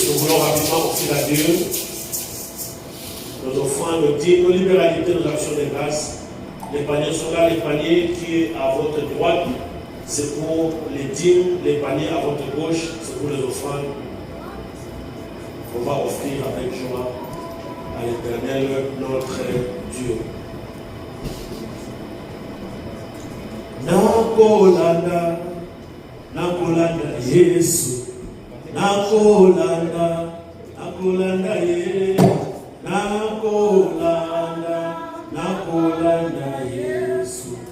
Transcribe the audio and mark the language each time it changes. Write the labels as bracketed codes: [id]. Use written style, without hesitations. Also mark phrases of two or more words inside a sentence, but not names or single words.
[fr] Nous voulons rapidement offrir à Dieu nos offrandes, nos dîmes, nos libéralités, nos actions de grâce. Les paniers sont là, les paniers qui est à votre droite, c'est pour les dîmes, les paniers à votre gauche, c'est pour les offrandes. On va offrir avec joie à l'Éternel, notre Dieu. [ln] Nakolanda, nakolanda Yesu, nakolanda, nakolanda Yesu, nakolanda Yesu,